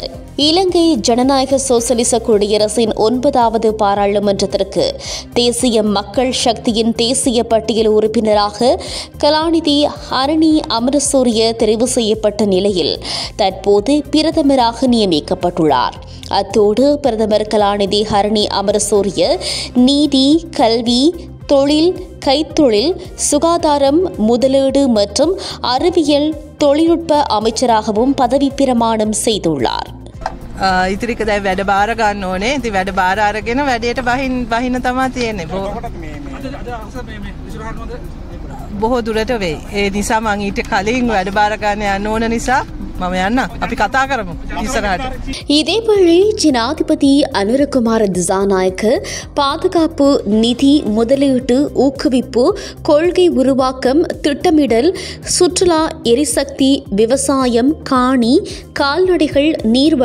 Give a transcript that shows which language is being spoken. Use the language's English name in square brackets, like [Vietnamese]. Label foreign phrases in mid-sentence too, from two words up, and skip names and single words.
[Tamil] இலங்கை ஜனநாயக சோசலிச குடியரசின் 9வது பாராளுமன்றத்திற்கு தேசிய மக்கள் சக்தியின் தேசிய பட்டியல் உறுப்பினராக கலாநிதி ஹரணி அமரசூரிய தெரிவு செய்யப்பட்ட நிலையில் தற்போது பிரதமராக நியமிக்கப்பட்டுள்ளார். அத்தோடு பிரதமர் கலாநிதி ஹரணி அமரசூரிய நீதி, கல்வி, தொழில், கைத்தொழில், சுகாதாரம், முதலீடு மற்றும் அறிவியல் தொழில்நுட்ப அமைச்சராகவும் பதவி பிரமாணம் செய்துள்ளார். [Sinhala] ඉතිරික දැන් වැඩ බාර ගන්න ඕනේ. ඉතින් වැඩ බාර අරගෙන වැඩේට බහින්න තමයි තියෙන්නේ. බොහෝ දුරට වෙයි. ඒ නිසා මම ඊට කලින් වැඩ බාර ගන්න යන්න ඕන නිසා මම යන්න. අපි කතා කරමු ඉස්සරහට. [Tamil] இதேவேளை ஜனாதிபதி அனுரகுமார திசாநாயக்க பாதுகாப்பு, நிதி, முதலீட்டு, ஊக்குவிப்பு, கொள்கை உருவாக்கம், திட்டமிடல், சுற்றுலா, எரிசக்தி, விவசாயம், காணி, கால்நடைகள், நீர்